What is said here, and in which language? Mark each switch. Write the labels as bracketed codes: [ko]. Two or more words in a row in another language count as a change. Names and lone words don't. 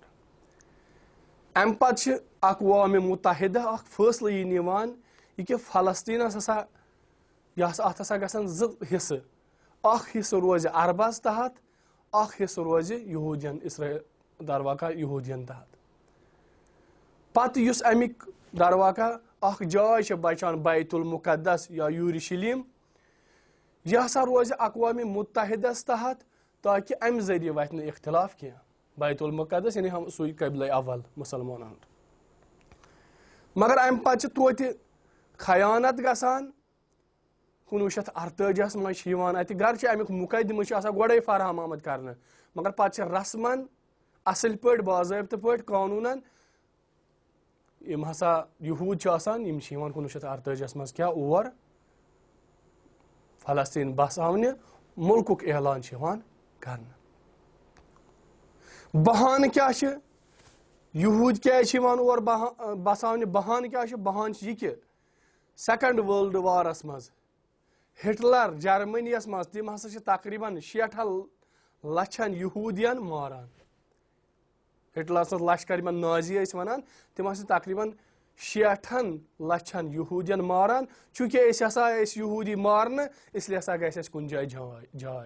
[ks] امہِ پتہٕ چھِ اقوامِ مُتحدہ اکھ فٲصلہٕ یہِ نِوان یہِ کہِ فلسطیٖنس ہسا اتھ ہسا گژھن 2 حصہٕ، اکھ حصہٕ روزِ عربس تحت، اکھ حصہٕ روزِ یہوٗدین در واقع یہوٗدین تحت. پتہٕ یُس امیِکۍ در واقع اکھ جاے چھِ بچان بیت المقدس یا یوٗرشلیم، یہِ ہسا روزِ اقوامِ مُتحدس تحت تاکہِ امہِ ذٔریعہٕ وتھِ نہٕ اختلاف کینٛہہ. بیت المقدس یعنی سُے قبلے اول مُسلمانن ہُنٛد. مگر امہِ پتہٕ چھِ توتہِ خیانت گژھان. 1948 منٛز چھِ یِوان اتہِ، گرچہِ امیُک مُقدمہٕ چھُ آسان گۄڈے فراہم آمُت کرنہٕ، مگر پتہٕ چھِ رسمن اصل پٲٹھۍ باضٲبطہٕ پٲٹھۍ قونوٗنن یِم ہسا یہوٗد چھِ آسان، یِم چھِ یِوان 1948 منٛز کیٛاہ اور فلسطیٖن بساونہِ، مُلکُک اعلان چھُ یِوان کرنہٕ. بہانہٕ کیٛاہ چھِ؟ یہوٗد کیٛازِ چھِ یِوان اور بساونہِ؟ بہانہٕ کیٛاہ چھُ؟ بہانہٕ چھُ یہِ کہِ 2nd ورلڈ وارس منٛز ہٹلر جرمنیس منٛز تِم ہسا چھِ تقریٖبن 60 لچھن یہوٗدین ماران. ہٹلر سٕنٛز لشکر یِمن نازی ٲسۍ ونان، تِم ہسا چھِ تقریٖبن 60 لچھن یہوٗدین ماران. چوٗنٛکہِ أسۍ ہسا ٲسۍ یہوٗدی مارنہٕ، اسلیے ہسا گژھِ اَسہِ کُنہِ جایہِ جاے.